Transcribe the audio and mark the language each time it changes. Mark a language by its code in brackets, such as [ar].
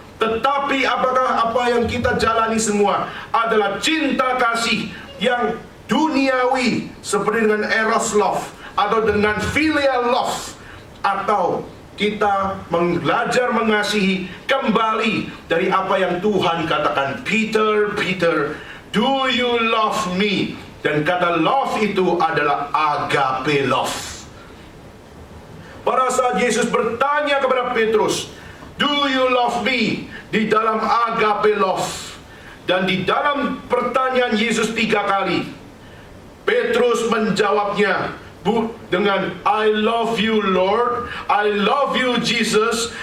[id] Tetapi apakah apa yang kita jalani semua adalah cinta kasih yang duniawi seperti dengan [en] eros love [id] atau dengan [en] filial love, [id] atau kita belajar mengasihi kembali dari apa yang Tuhan katakan. [en] Peter, Peter, do you love me? [id] Dan kata love itu adalah agape love. Pada saat Yesus bertanya kepada Petrus, [en] do you love me? [id] Di dalam agape love. Dan di dalam pertanyaan Yesus 3 kali, Petrus menjawabnya dengan [en] I love you Lord, I love you Jesus.